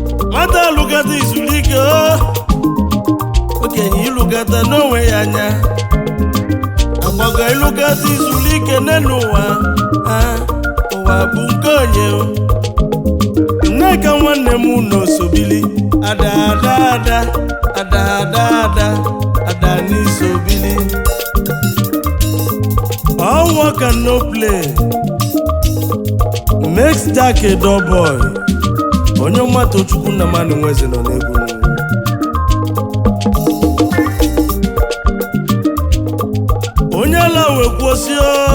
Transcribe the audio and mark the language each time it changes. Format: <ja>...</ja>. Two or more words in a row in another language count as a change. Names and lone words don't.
<ig>Nwata lukata izuru ike o. Okenye ilukata n'onwe ya anya. Agbago ilukata izuru ike n'enu ụwa. Ah, ụwa bụ nke onye o. Nneka nwanne m unu osobili. Ada, ada, ada, ada, ada, ada, ada n'isobili.</ig> <en>All work and no play makes Jack a dull boy.</en> <ig>Onye ọma Tochukwu Nnamani Nweze nọ n'egwu n'ụwa. Onye ala wee kwuo sị o,</ig>